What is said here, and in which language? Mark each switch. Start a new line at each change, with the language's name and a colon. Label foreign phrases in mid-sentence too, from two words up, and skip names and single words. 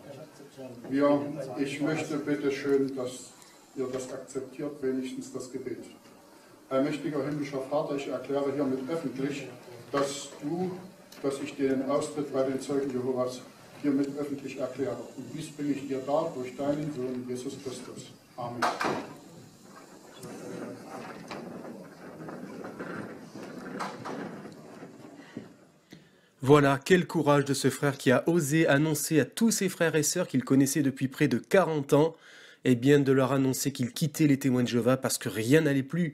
German: Ich möchte bitte schön, dass ihr das akzeptiert, wenigstens das Gebet. Allmächtiger himmlischer Vater, ich erkläre hiermit öffentlich, dass ich den Austritt bei den Zeugen Jehovas hiermit öffentlich erkläre. Und dies bin ich dir da durch deinen Sohn Jesus Christus. Amen.
French: Voilà, quel courage de ce frère qui a osé annoncer à tous ses frères et sœurs qu'il connaissait depuis près de 40 ans, et bien de leur annoncer qu'il quittait les témoins de Jéhovah parce que rien n'allait plus.